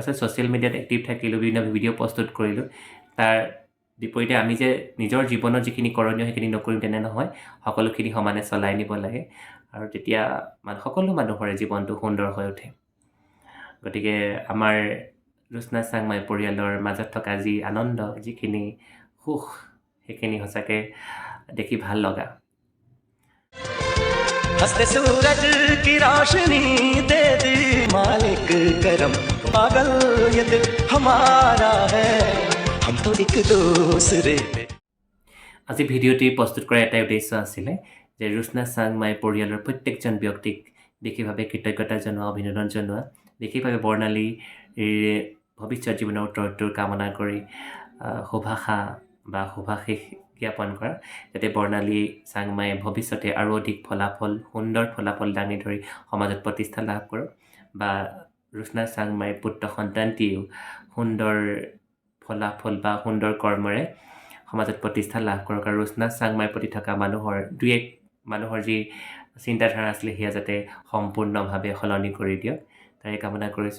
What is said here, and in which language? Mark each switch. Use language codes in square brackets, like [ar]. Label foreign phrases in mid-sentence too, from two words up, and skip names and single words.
[as] আচলতে [en] social mediat [as] এক্টিভ থাকিলোঁ, বিভিন্ন ভিডিঅ' প্ৰস্তুত কৰিলোঁ, তাৰ বিপৰীতে আমি যে নিজৰ জীৱনত যিখিনি কৰণীয় সেইখিনি নকৰিম তেনে নহয়, সকলোখিনি সমানে চলাই নিব লাগে। আৰু তেতিয়া সকলো মানুহৰে জীৱনটো সুন্দৰ হৈ উঠে। গতিকে আমাৰ ৰুচনা চাংমাই পৰিয়ালৰ মাজত থকা যি আনন্দ, যিখিনি সুখ, সেইখিনি সঁচাকৈ দেখি ভাল লগা। [hi] हंसते सूरज की रोशनी दे दी मालिक करम, पागल ये दिल हमारा है, हम तो एक दूसरे पे। [as] আজি ভিডিঅ'টি প্ৰস্তুত কৰাৰ এটাই উদ্দেশ্য আছিলে যে ৰুচনা চাংমাই পৰিয়ালৰ প্ৰত্যেকজন ব্যক্তিক বিশেষভাৱে কৃতজ্ঞতা জনোৱা, অভিনন্দন জনোৱা, বিশেষভাৱে বৰ্ণালীৰ ভৱিষ্যত জীৱনৰ উত্তৰটোৰ কামনা কৰি শুভাশা বা শুভাশীষ জ্ঞাপন কৰা, যাতে বৰ্ণালী চাংমাই ভৱিষ্যতে আৰু অধিক সুন্দৰ ফলাফল দাঙি ধৰি সমাজত প্ৰতিষ্ঠা লাভ কৰক, বা ৰুচনা চাংমাইৰ পুত্ৰ সন্তানটিয়েও সুন্দৰ ফলাফল বা সুন্দৰ কৰ্মৰে সমাজত প্ৰতিষ্ঠা লাভ কৰক, আৰু ৰুচনা চাংমাইৰ প্ৰতি থকা মানুহৰ যি চিন্তাধাৰা আছিলে সেয়া যাতে সম্পূৰ্ণভাৱে সলনি কৰি দিয়ক, তাৰে কামনা কৰিছোঁ।